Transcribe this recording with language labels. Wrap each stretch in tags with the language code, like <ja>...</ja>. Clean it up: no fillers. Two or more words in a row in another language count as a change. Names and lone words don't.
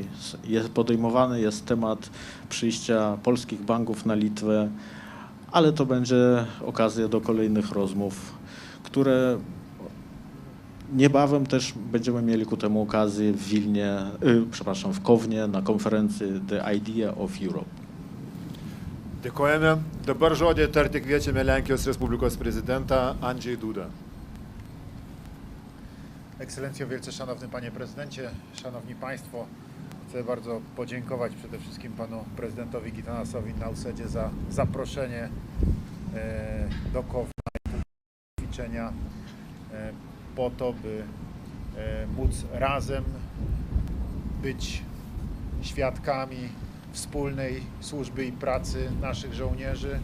<pl>Podejmowany jest temat przyjścia polskich banków na Litwę, ale to będzie okazja do kolejnych rozmów, które niebawem też będziemy mieli ku temu okazję w Wilnie, w Kownie na konferencji The Idea of Europe.</pl> <lt>Dėkojame. Dabar žodį tarti kviečiame Lenkijos Respublikos prezydentą Andrzej Duda.</lt> <pl>Ekscelencjo, wielce szanowny Panie Prezydencie, Szanowni Państwo, chcę bardzo podziękować przede wszystkim Panu Prezydentowi Gitanasowi Nausedzie za zaproszenie do Kowna i ćwiczenia po to, by móc razem być świadkami wspólnej służby i pracy naszych żołnierzy.</pl>